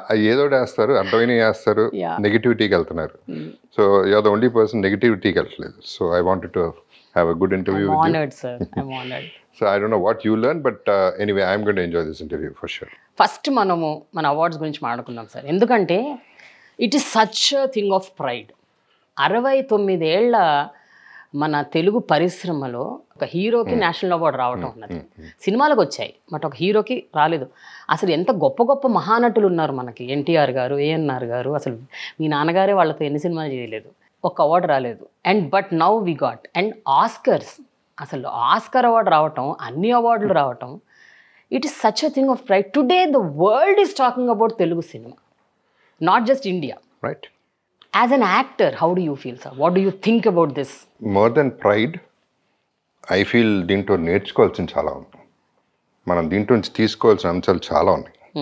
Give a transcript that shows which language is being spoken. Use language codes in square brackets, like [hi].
[te] ఏదో వేస్తారు అర్థమైన వేస్తారు నెగిటివిటీకి వెళ్తున్నారు. [en] so you're the only person [te] నెగిటివిటీకి వెళ్ళట్లేదు. [en] So I wanted to have a good interview with you. I'm honored sir. I'm honored. So I don't know what you learned, but anyway, I'm going to enjoy this interview for sure. [te] First మనము మన awards గురించి మాట్లాడుకుందాం sir. ఎందుకంటే [en] It is such a thing of pride. [te] 69 ఏళ్ల మన తెలుగు పరిశ్రమలో ఒక హీరోకి నేషనల్ అవార్డు రావటం ఉన్నది. సినిమాలకు వచ్చాయి బట్ ఒక హీరోకి రాలేదు. అసలు ఎంత గొప్ప గొప్ప మహానటులు ఉన్నారు మనకి. ఎన్టీఆర్ గారు, ఏఎన్ఆర్ గారు, అసలు మీ నాన్నగారే వాళ్ళతో ఎన్ని సినిమాలు చేయలేదు, ఒక అవార్డు రాలేదు. [en] and but now we got and Oscars, [te] అసలు ఆస్కర్ అవార్డు రావటం, అన్ని అవార్డులు రావటం, [en] It is such a thing of pride. Today the world is talking about Telugu cinema, not just India. Right. As an actor, how do you feel, sir? What do you think about this? More than pride, I feel [te] దీంట్లో నేర్చుకోవాల్సిన చాలా ఉంది. మనం దీంట్లో నుంచి తీసుకోవాల్సిన అంశాలు చాలా ఉన్నాయి.